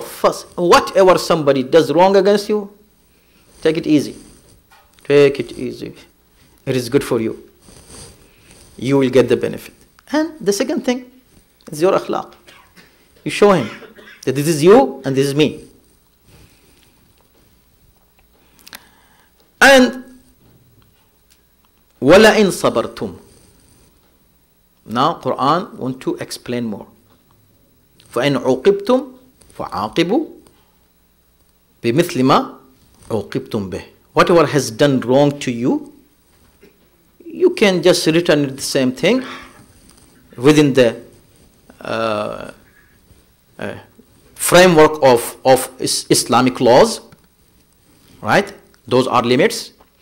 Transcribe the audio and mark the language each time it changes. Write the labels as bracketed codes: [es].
[en] First, whatever somebody does wrong against you, take it easy. Take it easy. It is good for you. You will get the benefit. And the second thing is your akhlaq. You show him that this is you and this is me. [ar] And وَلَئِن صَبَرْتُمْ. [en] Now Quran want to explain more. [ar] فَإِنْ عُوقِبْتُمْ فَعَاقِبُوا بِمِثْلِ مَا عُوقِبْتُمْ بِهِ. [en] Whatever has done wrong to you, you can just return the same thing within the framework of Islamic laws, right? Those are limits.